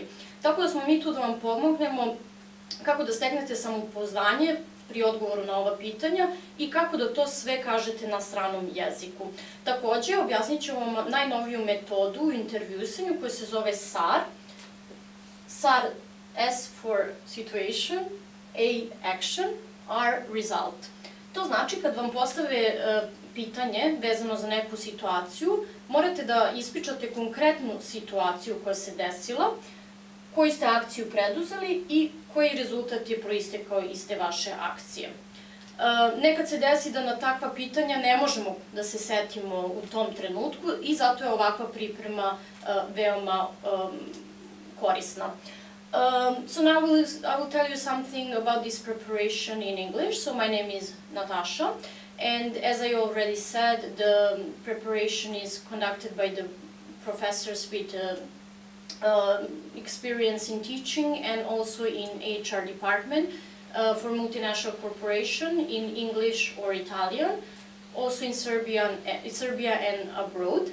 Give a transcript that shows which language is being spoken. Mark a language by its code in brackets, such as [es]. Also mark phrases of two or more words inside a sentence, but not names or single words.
[sr] Tako da smo mi tu da vam pomognemo kako da steknete samopouzdanje pri odgovoru na ova pitanja i kako da to sve kažete na stranom jeziku. Takođe, objasnit ću vam najnoviju metodu u intervjuisanju koja se zove SAR. [en] SAR, S for situation, A action, R result. [sr] To znači kad vam postave pitanje vezano za neku situaciju, morate da ispričate konkretnu situaciju koja se desila, koju ste akciju preduzeli i koji rezultat je proistekao iz te vaše akcije. Nekad se desi da na takva pitanja ne možemo da se setimo u tom trenutku i zato je ovakva priprema veoma korisna. [en] So now I will tell you something about this preparation in English. So my name is Natasha, and as I already said, the preparation is conducted by the professors with experience in teaching and also in HR department for multinational corporation in English or Italian, also in Serbia and abroad.